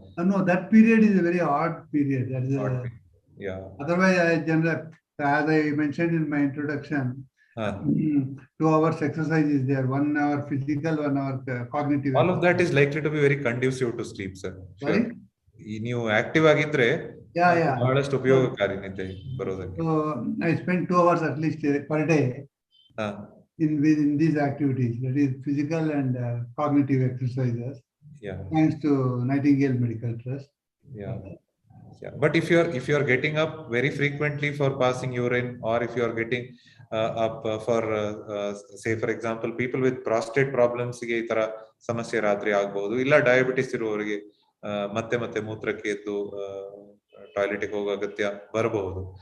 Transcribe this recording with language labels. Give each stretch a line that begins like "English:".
English: no, that period is a very odd period. That is otherwise as I mentioned in my introduction, 2 hours exercise is there, 1 hour physical, 1 hour cognitive. All of that is likely to be very conducive to sleep, sir. Sorry?
Kannada: ನೀವು active ಆಗಿದ್ರೆ ಬಹಳಷ್ಟು ಉಪಯೋಗಕಾರಿ ನಿದ್ದೆ ಬರೋದಕ್ಕೆ.
English: So I spend 2 hours at least per day in these activities, that is physical and cognitive exercises. Thanks to Nightingale Medical Trust. But if you are getting up very frequently for passing urine, or if you are getting up for say for example people with prostate problems
Kannada: ಗೆ ಈ ತರ ಸಮಸ್ಯೆ ರಾತ್ರಿ ಆಗಬಹುದು, ಇಲ್ಲ diabetes ಇರುವವರಿಗೆ ಮತ್ತೆ ಮೂತ್ರಕ್ಕೆ ಎದ್ದು ಟಾಯ್ಲೆಟ್ ಗೆ ಹೋಗೋ ಅಗತ್ಯ ಬರಬಹುದು.